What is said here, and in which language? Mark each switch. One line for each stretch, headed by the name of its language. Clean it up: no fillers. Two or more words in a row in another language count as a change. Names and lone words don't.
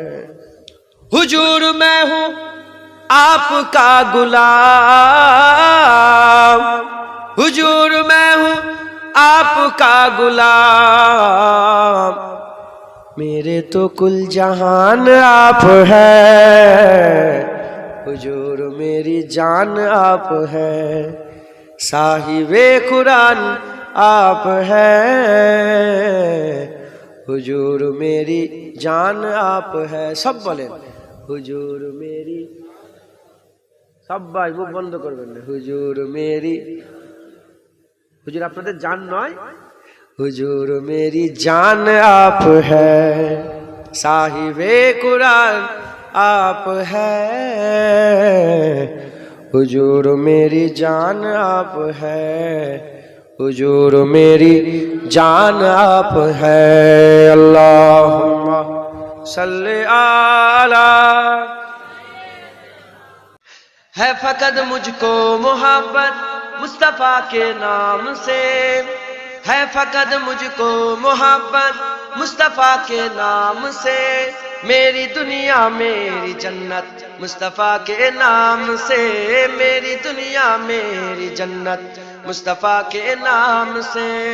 Urdu: حضور میں ہوں آپ کا غلام، حضور میں ہوں آپ کا غلام، میرے تو کل جہان آپ ہے، حضور میری جان آپ ہے۔ صاحب قرآن آپ ہے، حضور میری جان آپ ہے۔ سب بولے حضور میری،
Bangla: সব ভাই মুখ বন্ধ করবেন না।
Urdu: حضور میری,
Bangla: হুজুর আপনাদের জান নয়,
Urdu: حضور میری جان آپ ہے. صاحب قرآن آپ ہے، حضور میری جان آپ ہے، حضور میری جان آپ ہے.
Arabic: اللهم صل على.
Urdu: ہے فقط مجھ کو محبت مصطفیٰ کے نام سے، ہے فقط مجھ کو محبت مصطفیٰ کے نام سے، میری دنیا میری جنت مصطفیٰ کے نام سے، میری دنیا میری جنت مصطفیٰ کے نام سے۔